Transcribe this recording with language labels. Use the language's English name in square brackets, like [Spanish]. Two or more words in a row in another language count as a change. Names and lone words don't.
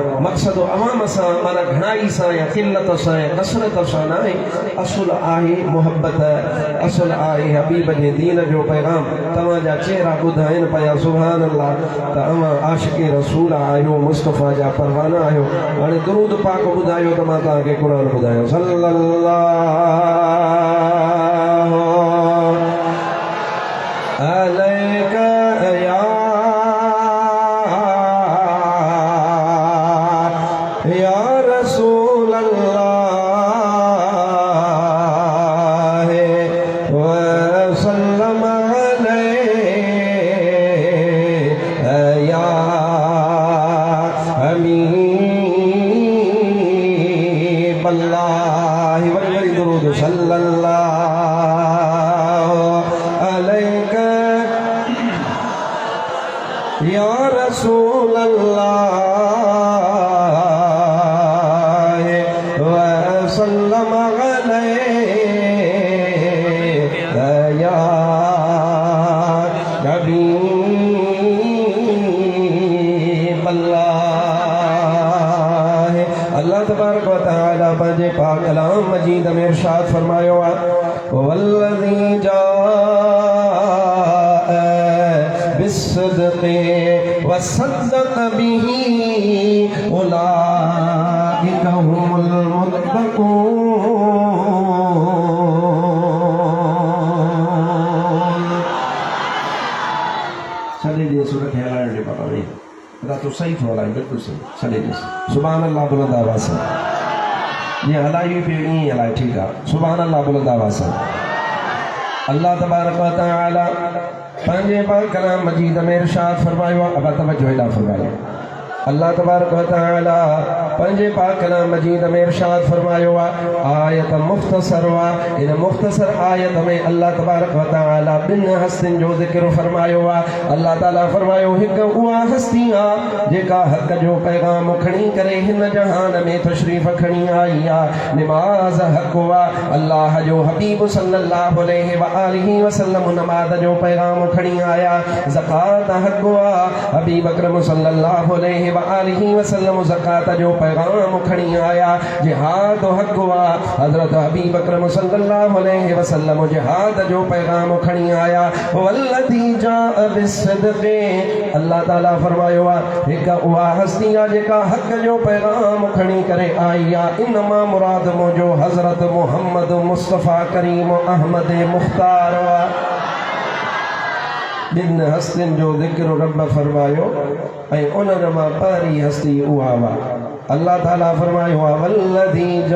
[Sindhi] मक़सदु अवाम सां माना घणाई सां या क़िल्लत सां या कसरत सां न आहे, असुल आहे मुहबत, असुल आहे हबीब जे दीन जो पैगाम। तव्हांजा चेहरा ॿुधाइनि पिया [Arabic] سبحان الله [Sindhi] त अवां आशिक़े रसूल आहियो, मुस्तफ़ा जा परवाना आहियो। हाणे दुरूद पाक ॿुधायो त मां तव्हांखे क़ुरान ॿुधायो। [Arabic] صلى الله عليك يا رسول الله وسلم عليك يا حبيب الله. [Sindhi] वरी दुरूद [Arabic] صلى الله عليك يا رسول الله وسلم عليك يا حبيب الله. [Sindhi] अल्लाह [Arabic] تبارك وتعالى [Sindhi] पंहिंजे पाक कलाम मजीद में इरशाद फरमायो आहे, [Arabic] والذي جاء بالصدق وصدق به أولئك هم المتقون. [Sindhi] छॾे दे सूरत हलाइण जे बाबा में तो सही थो हलाई, बिल्कुलु सही। छॾे ॾिस [Arabic] سبحان الله [Sindhi] बुलंद आवाज़ सां, जीअं हलाई पियो ईअं ई हलाए, ठीकु आहे। [Arabic] سبحان الله [Sindhi] बुलंद आवाज़ सां। अल्लाह [Arabic] تبارك وتعالى [Sindhi] पंहिंजे पाक कलाम मजीद में इरशाद फरमायो आहे। अब तवज्जो हेॾा फरमायो। अल्लाह [Arabic] تبارك وتعالى [Sindhi] पंहिंजे पाक कलाम मजीद में इरशाद फरमायो आहे। आयत मुख़्तसर आहे, इन मुख़्तसर आयत में अल्लाह [Arabic] تبارك وتعالى [Sindhi] 2 हस्तियुनि जो ज़िक्र फरमायो आहे। अल्लाह ताला फरमायो हिकु उहा हस्ती आहे जेका हक़ जो पैगाम खणी करे हिन जहान में तशरीफ़ खणी आई आहे। निमाज़ हक़ आहे, अल्लाह जो हबीब [Arabic] صلى الله عليه وآله وسلم [Sindhi] नमाज़ जो पैगाम खणी आया। ज़कात हक़ आहे, हबीब अकरम [Arabic] صلى الله عليه و وآله وسلم [Sindhi] ज़कात जो पैगाम खणी आया जिहाद हक़ वा हज़रत हबीब अकरम [Arabic] صلى الله عليه وسلم [Sindhi] जिहाद जो पैगाम खणी आया [Arabic] والذي جاء بالصدق [Sindhi] अल्लाह ताला फरमायो हिक उहा हस्ती आहे जेका हक़ जो पैगाम खणी करे आई आहे इनमा मुराद मुंहिंजो हज़रत मुहम्मद मुस्तफ़ा करीम अहमद मुख़्तार बिन हस्तिन जो ज़िक्र रब फरमायो ऐं उन्हनि मां पहिरीं हस्ती उहा हुआ अल्लाह ताला फरमायो वल्लज़ी